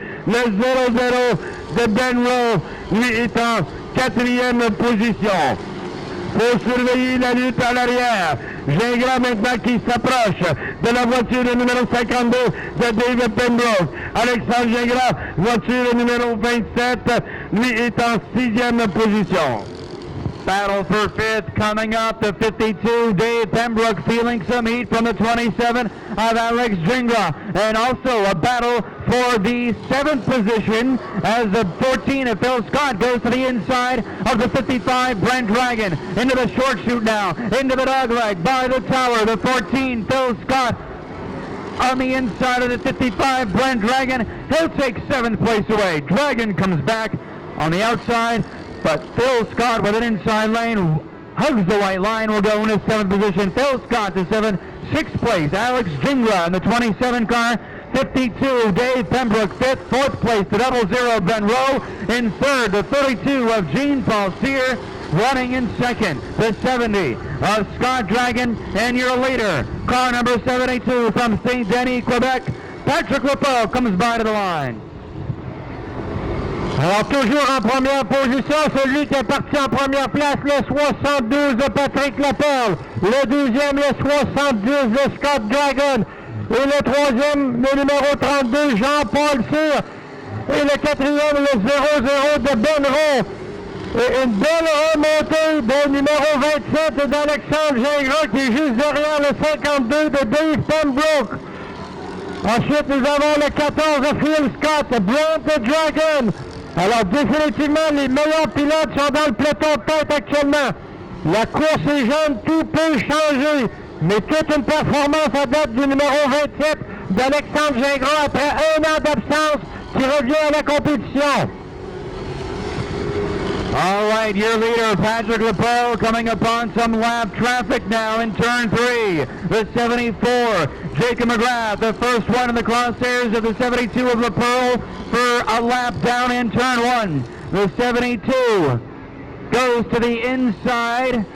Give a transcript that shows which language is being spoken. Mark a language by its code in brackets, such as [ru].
[fr] Le 0-0 de Ben Rowe, lui est en 4e position. Faut surveiller la lutte à l'arrière. Gingras maintenant qui s'approche de la voiture numéro 52 de Dave Pembroke. Alexandre Gingras, voiture numéro 27, lui est en 6e position. [en] Battle for 5th coming up, the 52, Dave Pembroke feeling some heat from the 27 of Alex Gingras. And also a battle for the 7th position as the 14 of Phil Scott goes to the inside of the 55 Brent Dragon. Into the short chute now, into the dogleg by the tower, the 14 Phil Scott on the inside of the 55 Brent Dragon. He'll take 7th place away. Dragon comes back on the outside. But Phil Scott with an inside lane hugs the white line, will go in his 7th position. Phil Scott to 7th. 6th place, Alex Gingras in the 27 car. 52, Dave Pembroke 5th. 4th place, the 00 Ben Rowe. In 3rd, the 32 of Gene Paul Cyr. Running in 2nd, the 70 of Scott Dragon. And your leader, car number 72 from St. Denis, Quebec, Patrick LaPearl comes by to the line. [fr] Alors, toujours en première position, celui qui est parti en première place, le 72 de Patrick Laperle. Le deuxième, le 70 de Scott Dragon. Et le troisième, le numéro 32, Jean-Paul Cyr. Et le quatrième, le 00 de Ben Rowe. Et une belle remontée de numéro 27 d'Alexandre Gingras qui est juste derrière le 52 de Dave Pembroke. Ensuite, nous avons le 14 de Phil Scott, Beyond the Dragon. Alors, définitivement, les meilleurs pilotes sont dans le peloton de tête actuellement. La course est jeune, tout peut changer. Mais toute une performance à date du numéro 27 d'Alexandre Gingras après 1 an d'absence qui revient à la compétition. [en] All right, your leader, Patrick LaPearl, coming upon some lap traffic now in turn 3. The 74, Jacob McGrath, the first one in the crosshairs of the 72 of LaPearl for a lap down in turn 1. The 72 goes to the inside.